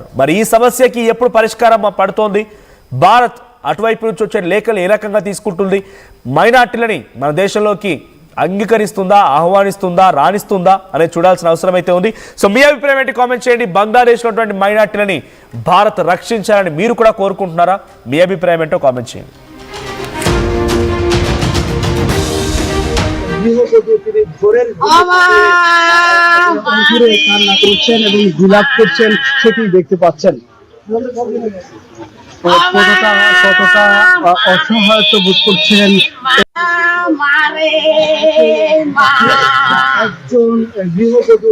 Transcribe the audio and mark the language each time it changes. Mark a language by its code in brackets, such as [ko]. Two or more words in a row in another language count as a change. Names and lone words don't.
[te] మరి ఈ సమస్యకి ఎప్పుడు పరిష్కారం పడుతోంది? భారత్ అటువైపు నుంచి వచ్చే లేఖలు ఏ రకంగా తీసుకుంటుంది? మైనార్టీలని మన దేశంలోకి అంగీకరిస్తుందా, ఆహ్వానిస్తుందా, రాణిస్తుందా అనేది చూడాల్సిన అవసరం అయితే ఉంది. సో మీ అభిప్రాయం ఏంటి? కామెంట్ చేయండి. బంగ్లాదేశ్లో ఉన్నటువంటి మైనార్టీలని భారత్ రక్షించాలని మీరు కూడా కోరుకుంటున్నారా? మీ అభిప్రాయం ఏంటో కామెంట్ చేయండి. [bn] দেখতে পাচ্ছেন কতটা অসহায়ত্ব বোধ করছিলেন একজন গৃহবধূ।